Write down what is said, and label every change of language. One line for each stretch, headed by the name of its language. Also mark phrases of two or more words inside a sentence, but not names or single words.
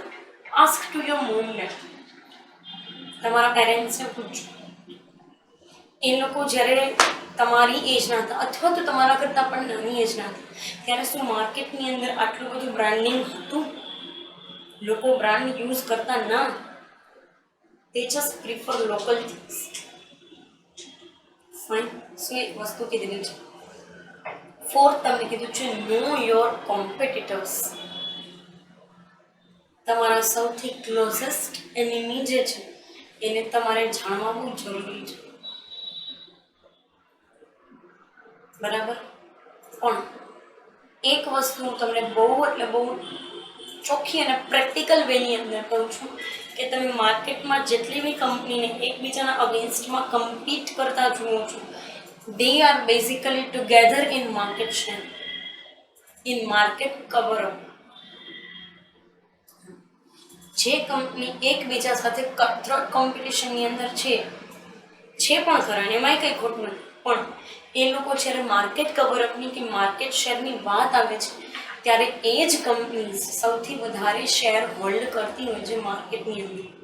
English: ask to your mom
Gujarati: ને, તમારા પેરેન્ટ્સને પૂછો. એ લોકો જ્યારે તમારી એજના હતા અથવા તો તમારા કરતાં પણ નાની એજના હતા ત્યારે શું માર્કેટની અંદર આટલું બધું બ્રાન્ડિંગ હતું? લોકો બ્રાન્ડ યુઝ કરતા ના.
English: they just prefer local things.
Gujarati: ફાઇન. શું એક વસ્તુ કીધેલી છે. ફોર્થ તમને કીધું છે
English: know your competitors.
Gujarati: તમારા સૌથી
English: closest enemy
Gujarati: જે છે એને તમારે જાણવા બહુ જરૂરી છે. બરાબર. પણ એક વસ્તુ હું તમને બહુ એટલે બહુ ચોખ્ખી અને
English: practical way
Gujarati: અંદર કહું છું કે તમે માર્કેટમાં જેટલી બી કંપનીને એકબીજાના અગેન્સ્ટમાં કમ્પીટ કરતા જુઓ છો,
English: they are basically together in market share, in market cover up.
Gujarati: જે કંપની એકબીજા સાથે
English: cutthroat competition
Gujarati: અંદર છે પણ ખરા, એમાંય કંઈ ખોટું નથી, પણ એ લોકો જ્યારે
English: market coverup
Gujarati: કે
English: market share
Gujarati: વાત આવે છે ત્યારે એ જ કંપની સૌથી વધારે
English: share hold
Gujarati: કરતી હોય છે માર્કેટની અંદર.